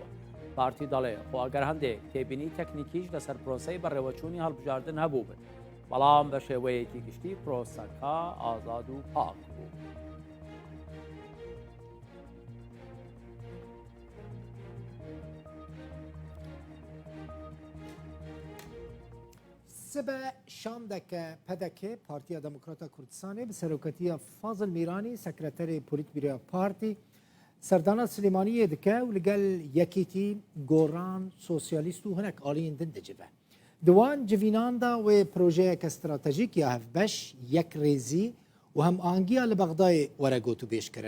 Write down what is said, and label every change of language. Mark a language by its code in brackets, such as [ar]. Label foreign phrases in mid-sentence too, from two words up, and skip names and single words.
[ckb] پارتی دەڵێ خۆ ئەگەر هەندێک تێبینی تەکنیکیش لەسەر پرۆسەی بەڕێوەچوونی هەڵبژاردن هەبوو بن بەڵام بە شێوەیەکی گشتی پرۆسەکە ئازاد و پاک بوو. [ku] سبە شاندەکە پەدەکێ پارتیا دموکراتا کوردستانê bi seroketiya Fazil Mîranî sekreterê Polîtbîroya Partî Serdana Silêmaniyê dike û li gel yekîtî goran sosyalîst û hinek aliyên din dicive. Di wan civînan da wê projeyeke stratejîk ya hevbeş yek rêzî û hemanigiya li Bexdayê were got û bêş kirin.